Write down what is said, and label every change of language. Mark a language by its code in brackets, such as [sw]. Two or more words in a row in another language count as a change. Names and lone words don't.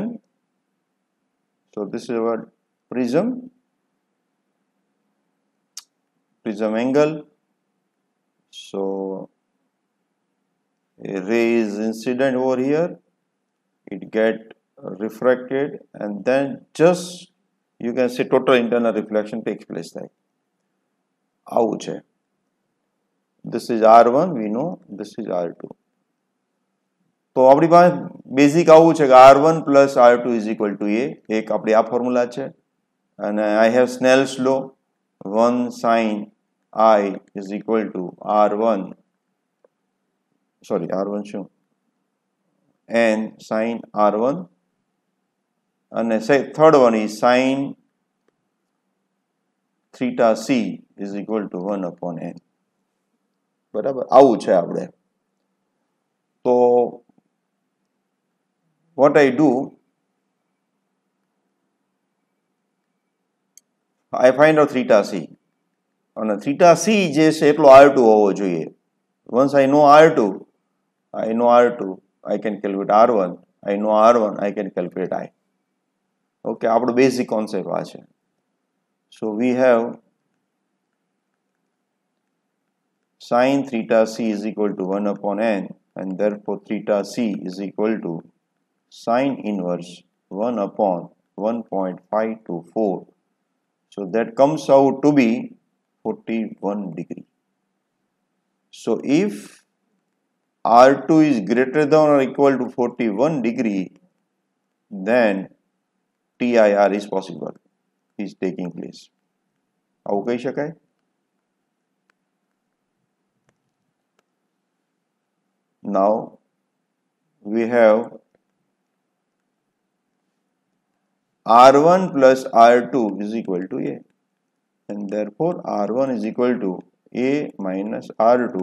[en] So this is our prism angle. So a ray is incident over here, it get refracted, and then just you can say total internal reflection takes place like [gu] આવું છે. [en] This is R1, we know this is R2. [gu] તો આપણી પાસે બેઝિક આવું છે કે [en] R1 plus R2 is equal to A. [gu] એક આપણી આ ફોર્મ્યુલા છે અને [en] I have Snell's law 1 sin I is equal to R1 શું n sin R1 and third one is sin theta C is equal to 1 upon n. [gu] બરાબર આવું છે આપણે. તો [en] what I do, I find out theta C. [gu] અને theta C જે છે એટલો R2 હોવો જોઈએ. [en] Once I know R2, I can calculate R1. I know R1, I can calculate I. [gu] Okay, આપણો બેઝિક કોન્સેપ્ટ આ છે. [en] So we have sin theta C is equal to 1 upon n, and therefore theta C is equal to sin inverse 1 upon 1.524. So that comes out to be 41 degree. So if R2 is greater than or equal to 41 degree, then TIR is possible. is taking place. [gu] આવું કહી શકાય. [en] Now we have R1 plus R2 is equal to A, and therefore R1 is equal to A minus R2.